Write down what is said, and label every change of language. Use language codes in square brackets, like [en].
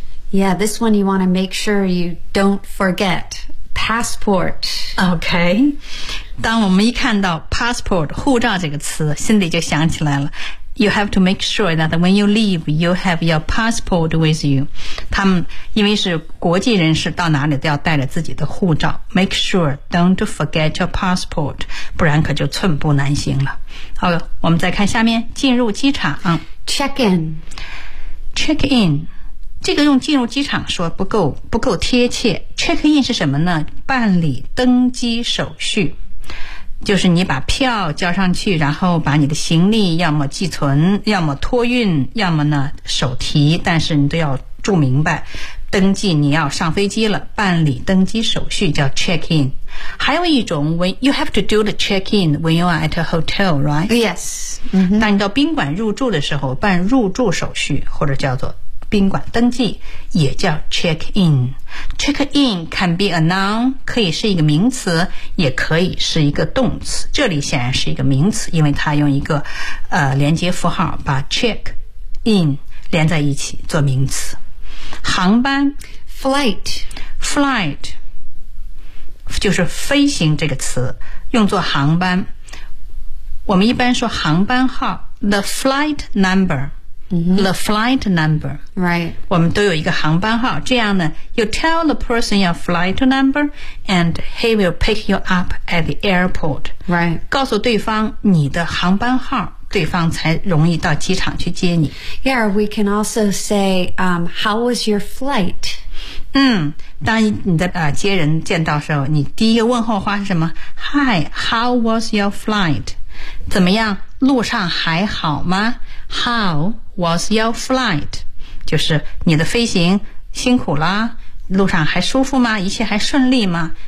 [en] Yeah, this one you want to make sure you don't forget. Passport. Okay. [zh] 当我们一看到 passport, 护照这个词心里就想起来了。 [en] You have to make sure that when you leave, you have your passport with you. [zh] 他们因为是国际人士到哪里都要带着自己的护照。 [en] Make sure, don't forget your passport, [zh] 不然可就寸步难行了。好，我们再看下面进入机场。 [en] Check in. Check in. [zh] 这个用进入机场说不够贴切。 Check in 是什么呢？办理登机手续，就是你把票交上去，然后把你的行李要么寄存，要么托运，要么呢手提，但是你都要注明白，登记你要上飞机了，办理登机手续叫 check in。还有一种 [en] when you have to do the check in when you are at a hotel, right? Yes. [zh] 当你到宾馆入住的时候，办入住手续或者叫做。宾馆登记也叫 check in. [en] Check in can be a noun, [zh] 可以是一个名词，也可以是一个动词。这里显然是一个名词，因为它用一个连接符号把 check in 连在一起做名词。航班 [en] flight, [zh] flight 就是飞行这个词用作航班。我们一般说航班号 [en] the flight number. The flight number. Right. [zh] 我们都有一个航班号。这样呢 [en] you tell the person your flight number and he will pick you up at the airport. Right. [zh] 告诉对方你的航班号，对方才容易到机场去接你。 [en] Yeah, we can also say, how was your flight? [zh] 当你的接人见到时候，你第一个问候话是什么？ [en] Hi, how was your flight? [zh] 怎么样？路上还好吗？ [en] How was your flight? [zh] 就是你的飞行辛苦啦，路上还舒服吗？一切还顺利吗？